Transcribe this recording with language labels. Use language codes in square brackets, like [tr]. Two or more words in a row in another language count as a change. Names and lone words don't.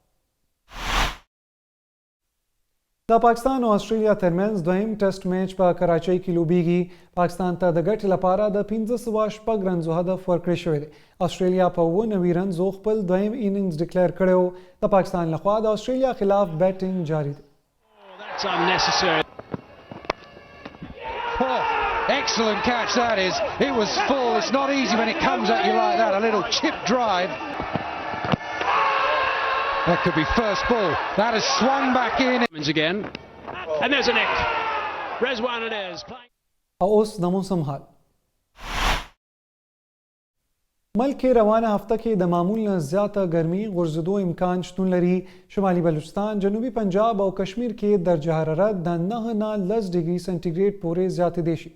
[ps] د پاکستان او استرالیا ترمنځ دویم ټیسټ میچ په کراچۍ کې لوبیږي. پاکستان ته د ګټې لپاره د 1506 رنزو هدف ورکړی شوی دی. استرالیا په 90 رنزو خپل دویم اننګز ډیکلیئر کړی و. د پاکستان لخوا د استرالیا خلاف بیټینګ جاری دی. [en] That's unnecessary. Oh, excellent catch that is. It was full. It's not easy when it comes at you like that. A little chip drive. That could be first ball. That has swung back in. Again. And there's a nick. Rezwan it is. [ps] او اوس د موسم حال. ملک کې روانه هفته کې د معمول نه زیاته ګرمي غورځېدو امکان شتون لري. شمالي بلوچستان، جنوبي پنجاب او کشمیر کې درجه حرارت د 9 نه 10 ډیګري سنټیګریډ پورې زیاتېدی شي.